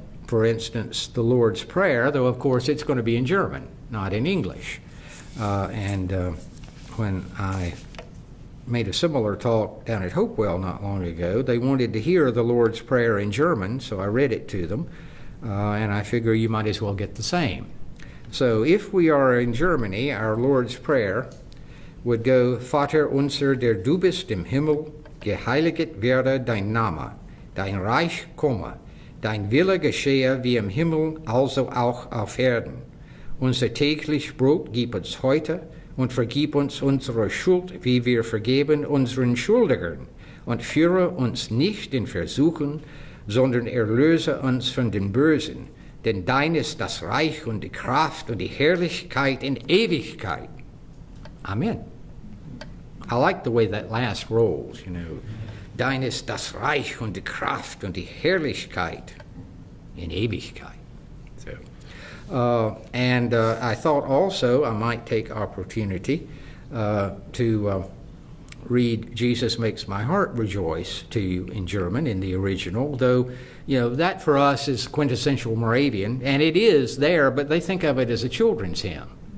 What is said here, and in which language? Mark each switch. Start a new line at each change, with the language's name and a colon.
English: For instance, the Lord's Prayer, though of course it's going to be in German, not in English. When I made a similar talk down at Hopewell not long ago, they wanted to hear the Lord's Prayer in German, so I read it to them, and I figure you might as well get the same. So if we are in Germany, our Lord's Prayer would go,
German: Vater unser, der du bist im Himmel, geheiliget werde dein Name, dein Reich komme, dein Wille geschehe wie im Himmel, also auch auf Erden. Unser täglich Brot gib uns heute und vergib uns unsere Schuld, wie wir vergeben unseren Schuldigern. Und führe uns nicht in Versuchen, sondern erlöse uns von dem Bösen. Denn dein ist das Reich und die Kraft und die Herrlichkeit in Ewigkeit. Amen.
English: I like the way that last rolls, you know.
German: Dein ist das Reich und die Kraft und die Herrlichkeit in Ewigkeit.
English: I thought also I might take opportunity to read Jesus Makes My Heart Rejoice to you in German in the original, though, you know, that for us is quintessential Moravian, and it is there, but they think of it as a children's hymn.